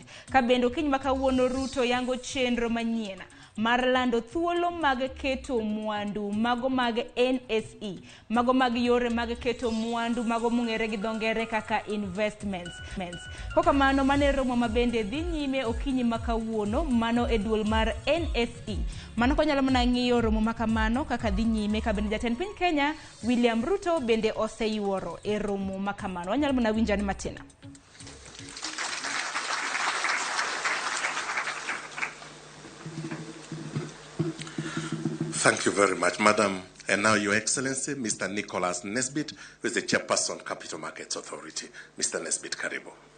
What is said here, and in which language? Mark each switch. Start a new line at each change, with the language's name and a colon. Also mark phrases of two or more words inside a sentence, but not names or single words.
Luo (Kenya and Tanzania): Ka bende kiny ma kawuono Ruto yango chenro manyien mar lando thuolo mag keto mwandu mago mag NSE, mago mag yore mag keto mwandu mago mong'ere gi dho ngere kaka investments. Koka mano mane romo ma bende dhi nyime okinyi ma kawuono mano e duol mar NSE. Mano konyalo mana ng'iyo romo ma kamano kaka dhi nyime ka bende jatend piny Kenya William Ruto bende oseyuoro e romo ma kamano. Wanyalo mana winjani matina.
English: Thank you very much, Madam. And now, Your Excellency, Mr. Nicholas Nesbitt, who is the Chairperson, Capital Markets Authority. Mr. Nesbitt, karibu.